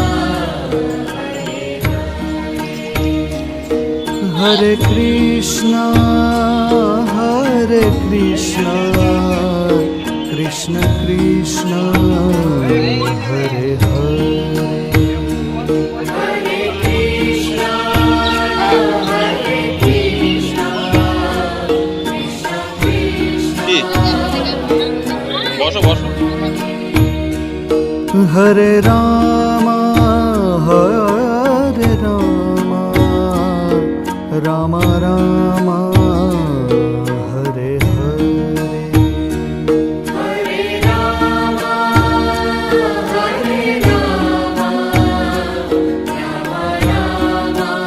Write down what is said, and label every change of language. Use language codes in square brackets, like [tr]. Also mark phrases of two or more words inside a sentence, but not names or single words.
[sa] Hare Krishna, Krishna Krishna, Hare Hare. Hare Krishna, Krishna Krishna, [bn] কি বসো বসো [sa] Hare Rama, Hare Rama, Rama Rama, Hare Hare. Hare Rama, Rama Rama,